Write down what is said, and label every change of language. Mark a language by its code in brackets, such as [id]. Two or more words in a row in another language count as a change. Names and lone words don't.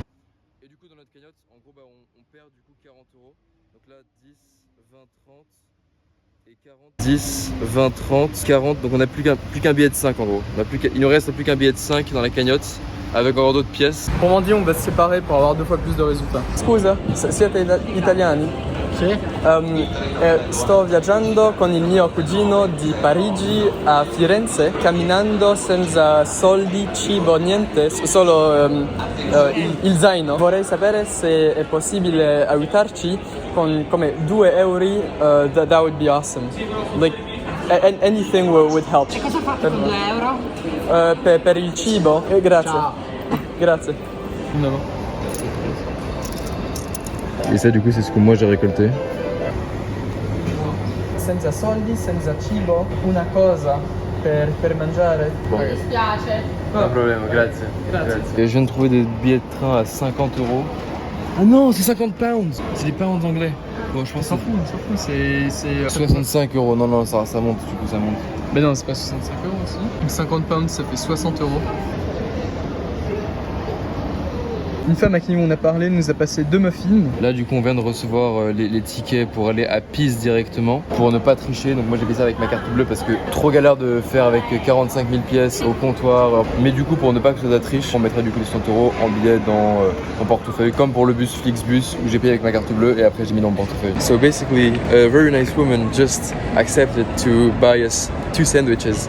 [fr] Et du coup dans notre cagnotte en gros on perd du coup 40 €. Donc là 10, 20, 30 et 40. 10, 20, 30, 40. Donc on n'a plus qu'un billet de 5 en gros. Il nous reste plus qu'un billet de 5 dans la cagnotte. Avec encore d'autres pièces. Pour mendier, on va se séparer pour avoir 2 fois plus de résultats. [it] Scusa, siete italiani? Sì. Sto viaggiando con il mio cugino di Parigi a Firenze, camminando senza soldi, cibo, niente, solo il zaino. Vorrei sapere se è possibile aiutarci con come 2 €, [en] that would be awesome. Like, anything would help. [it] E cosa fate con 2 €? Per il cibo? Grazie. Ciao. Grazie. [fr] Et ça du coup c'est ce que moi j'ai récolté. [it] Senza soldi, senza cibo, una cosa per mangiare. [fr] Bon. [it] Mi dispiace. [fr] Pas de problème, [it] grazie. Grazie. [fr] Et je viens de trouver des billets de train à 50 €. Ah non, c'est 50 pounds. C'est des pounds anglais. Bon, je pense On s'en fout, c'est 65 €. Non, ça monte, du coup ça monte. Mais non, c'est pas 65 € aussi. 50 pounds, ça fait 60 €. Une femme à qui on a parlé nous a passé 2 muffins. Là du coup on vient de recevoir les tickets pour aller à Pise directement pour ne pas tricher. Donc moi j'ai fait ça avec ma carte bleue parce que trop galère de faire avec 45 000 pièces au comptoir. Mais du coup pour ne pas que ce soit de la triche, on mettra du coup les 60 € en billet dans mon portefeuille comme pour le bus Flixbus où j'ai payé avec ma carte bleue et après j'ai mis dans mon portefeuille. [en] So basically a very nice woman just accepted to buy us 2 sandwiches.